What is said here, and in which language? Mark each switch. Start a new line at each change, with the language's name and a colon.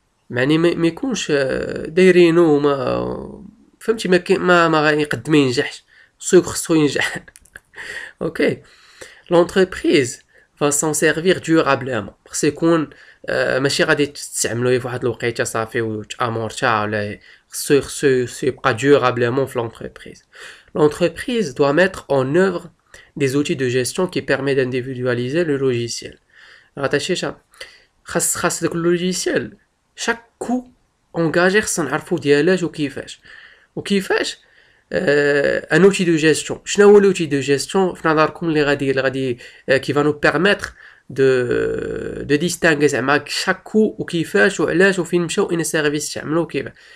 Arabic: معني ما يكونش دايرينو ما فهمتي ما غيقد ما ينجحش خصو ينجح.
French: اوكي l'entreprise va s'en servir durablement.
Arabic: خص يكون ماشي غادي تستعملوه في واحد الوقيته صافي وتامورتا ولا خصو يبقى durablement في l'entreprise.
French: L'entreprise doit mettre en œuvre des outils de gestion qui permettent d'individualiser le logiciel.
Arabic: راتاشي خاص داك اللوجيسيال
French: chaque coût engagé
Arabic: خصنا نعرفو ديالاش وكيفاش
French: un outil de gestion.
Arabic: شنو هو
French: l'outil de gestion
Arabic: في نظركم اللي غادي
French: qui va nous permettre de distinguer
Arabic: زعما
French: chaque coût
Arabic: وكيفاش وعلاش وفين مشاو ان سيرفيس تعملو وكيفاش.